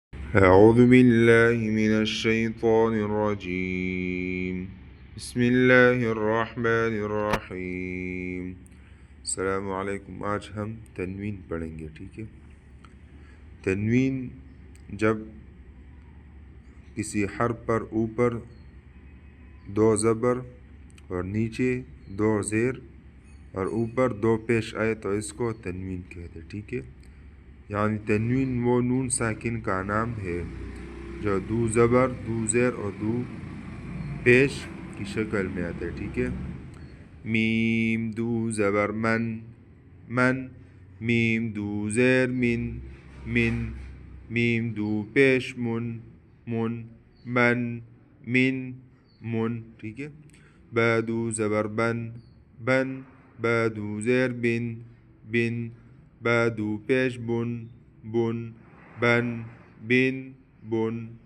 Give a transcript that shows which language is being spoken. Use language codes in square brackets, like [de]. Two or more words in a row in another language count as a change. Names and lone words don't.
[ar] أعوذ بالله من الشيطان الرجيم بسم الله الرحمن الرحیم. السلام علیکم. [ur] آج ہم تنوین پڑھیں گے. ٹھیک ہے. تنوین جب کسی حرف پر اوپر دو زبر اور نیچے دو زیر اور اوپر دو پیش آئے تو اس کو تنوین کہتے. ٹھیک ہے. یعنی تنوین وہ نون ساکن کا نام ہے جو دو زبر دو زیر اور دو پیش کی شکل میں آتا ہے. ٹھیک ہے. میم دو زبر من من، میم دو زیر من من، میم دو پیش من من من من من. ٹھیک ہے. با دو زبر بن بن، با دو زیر بن بن، با دو پیش بن بن بن بن بن.